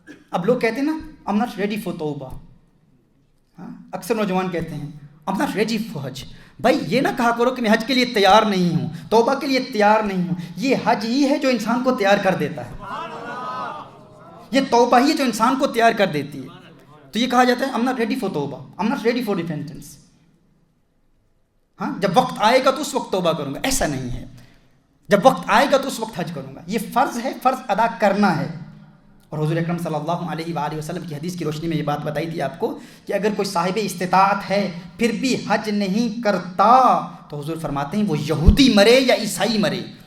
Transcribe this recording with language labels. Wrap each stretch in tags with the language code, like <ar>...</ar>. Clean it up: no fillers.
<ur>اب لوگ کہتے ہیں نا</ur> <en>I'm not ready for</en> <ur>توبہ. ہاں اکثر نوجوان کہتے ہیں I'm not ready for حج. بھائی یہ نہ کہا کرو کہ میں حج کے لیے تیار نہیں ہوں، توبہ کے لیے تیار نہیں ہوں. یہ حج ہی ہے جو انسان کو تیار کر دیتا ہے، یہ توبہ ہی ہے جو انسان کو تیار کر دیتی ہے. تو یہ کہا جاتا ہے</ur> <en>I'm not ready for توبہ، I'm not ready for repentance.</en> <ur>ہاں جب وقت آئے گا تو اس وقت توبہ کروں گا، ایسا نہیں ہے. جب وقت آئے گا تو اس وقت حج کروں گا. یہ فرض ہے، فرض ادا کرنا ہے. اور حضور اکرم صلی اللہ علیہ وآلہ وسلم کی حدیث کی روشنی میں یہ بات بتائی تھی آپ کو کہ اگر کوئی صاحب استطاعت ہے پھر بھی حج نہیں کرتا تو حضور فرماتے ہیں وہ یہودی مرے یا عیسائی مرے.</ur>